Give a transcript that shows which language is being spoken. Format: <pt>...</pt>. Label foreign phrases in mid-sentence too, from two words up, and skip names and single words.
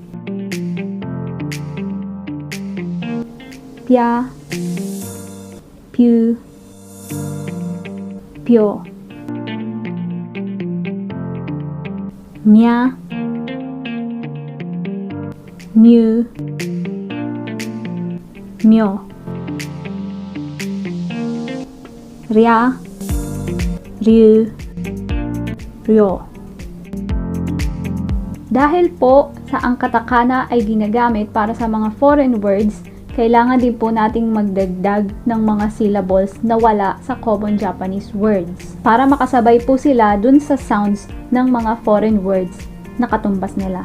<ja>Pya, Pyu, Pyo, Mya, Myu, Myo, Rya, Ryu, Ryo.</ja> <tl>Dahil po sa ang katakana ay ginagamit para sa mga</tl> <en>foreign words,</en> <tl>kailangan din po nating magdagdag ng mga syllables na wala sa</tl> <en>common Japanese words</en> <tl>para makasabay po sila dun sa sounds ng mga</tl> <en>foreign words</en> <tl>na katumbas nila.</tl>